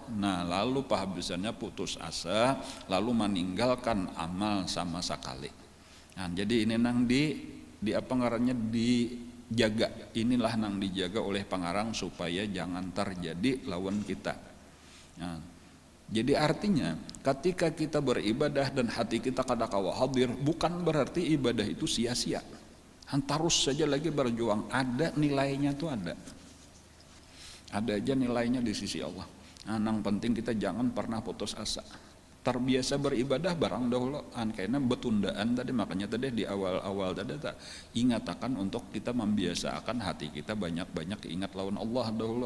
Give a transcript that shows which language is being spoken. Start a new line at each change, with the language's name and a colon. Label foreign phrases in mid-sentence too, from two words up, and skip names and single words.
Banjar: Lalu pahabisannya putus asa, lalu meninggalkan amal sama sekali. Jadi ini nang di apa ngarannya dijaga, inilah nang dijaga oleh pengarang supaya jangan terjadi lawan kita. Jadi artinya ketika kita beribadah dan hati kita kada kawa hadir,
Indonesian: bukan berarti ibadah itu sia-sia.
Banjar: Terus saja lagi berjuang, ada nilainya tuh ada aja nilainya di sisi Allah. Yang penting kita jangan pernah putus asa. Terbiasa beribadah barang dahulu, karena betundaan tadi, makanya tadi di awal tadi ingatakan untuk kita membiasakan hati kita banyak-banyak ingat lawan Allah dahulu.